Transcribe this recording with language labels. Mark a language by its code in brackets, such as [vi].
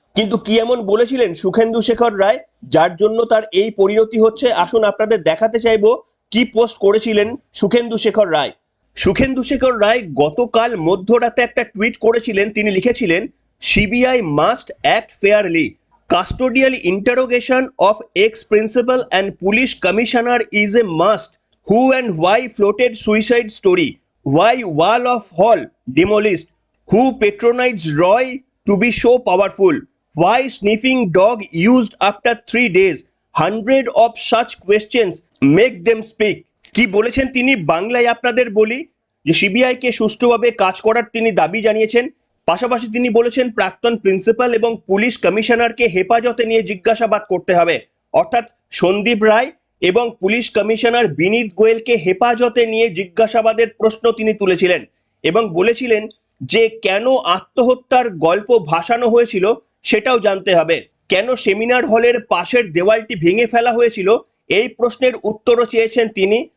[bn] কিন্তু কি এমন বলেছিলেন সুখেন্দু শেখর রায় যার জন্য তার এই পরিণতি হচ্ছে? আসুন আপনাদের দেখাতে চাইবো কি পোস্ট করেছিলেন সুখেন্দু শেখর রায়। সুখেন্দু শেখর রায় গতকাল মধ্যরাতে একটা টুইট করেছিলেন। তিনি লিখেছিলেন, [en] CBI must act fairly. Custodial interrogation of ex-principal and police commissioner is a must. Who and why floated suicide story? Why wall of hall demolished? Who patronized Roy to be so powerful? Why sniffing dog used after 3 days? Hundred of such questions make them speak. [bn] কি বলেছেন তিনি বাংলায় আপনাদের বলি, যে CBI কে সুষ্ঠুভাবে কাজ করার তিনি দাবি জানিয়েছেন। পাশাপাশি তিনি বলেছেন প্রাক্তন প্রিন্সিপাল এবং পুলিশ কমিশনারকে হেফাজতে নিয়ে জিজ্ঞাসাবাদ করতে হবে। অর্থাৎ সন্দীপ রায় এবং পুলিশ কমিশনার বিনীত গোয়েলকে হেফাজতে নিয়ে জিজ্ঞাসাবাদের প্রশ্ন তিনি তুলেছিলেন এবং বলেছিলেন যে কেন আত্মহত্যার গল্প ভাসানো হয়েছিল সেটাও জানতে হবে, কেন সেমিনার হলের পাশের দেওয়ালটি ভেঙে ফেলা হয়েছিল এই প্রশ্নের উত্তরও চেয়েছেন তিনি।